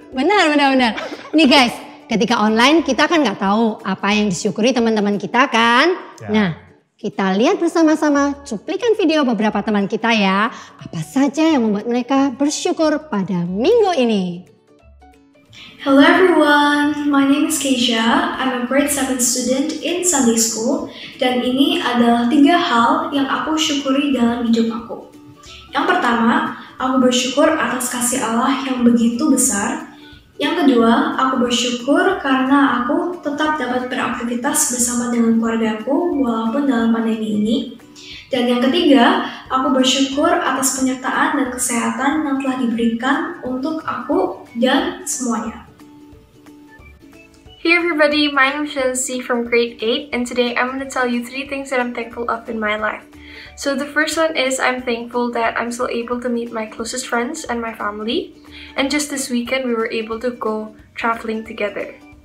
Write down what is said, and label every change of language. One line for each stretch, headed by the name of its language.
Indonesian: Benar. Nih guys, ketika online kita kan nggak tahu apa yang disyukuri teman-teman kita kan. Ya. Nah, kita lihat bersama-sama cuplikan video beberapa teman kita ya. Apa saja yang membuat mereka bersyukur pada minggu ini.
English: Hello everyone, my name is Keisha. I'm a grade 7 student in Sunday School.
Indonesian: Dan ini adalah 3 hal yang aku syukuri dalam hidup aku. Yang pertama, aku bersyukur atas kasih Allah yang begitu besar. Yang kedua, aku bersyukur karena aku tetap dapat beraktivitas bersama dengan keluargaku walaupun dalam pandemi ini. Dan yang ketiga, aku bersyukur atas penyertaan dan kesehatan yang telah diberikan untuk aku dan semuanya.
English: Hey everybody, my name is Chelsea from grade 8 and today I'm going to tell you 3 things that I'm thankful of in my life. So the first one is I'm thankful that I'm still able to meet my closest friends and my family. And just this weekend we were able to go traveling together.